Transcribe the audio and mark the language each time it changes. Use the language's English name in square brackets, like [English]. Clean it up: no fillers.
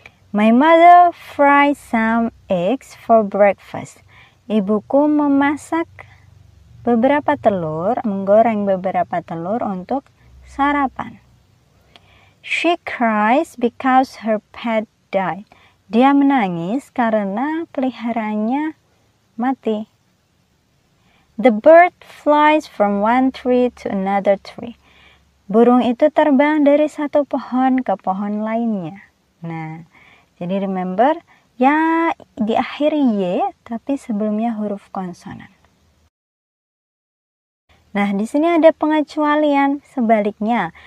[English] My mother fried some eggs for breakfast. [Indonesian] Ibuku memasak beberapa telur, menggoreng beberapa telur untuk sarapan. [English] She cries because her pet died. [Indonesian] Dia menangis karena peliharaannya mati. [English] The bird flies from one tree to another tree. [Indonesian] Burung itu terbang dari satu pohon ke pohon lainnya. Nah, jadi remember, ya diakhiri Y, tapi sebelumnya huruf konsonan. Nah, di sini ada pengecualian sebaliknya.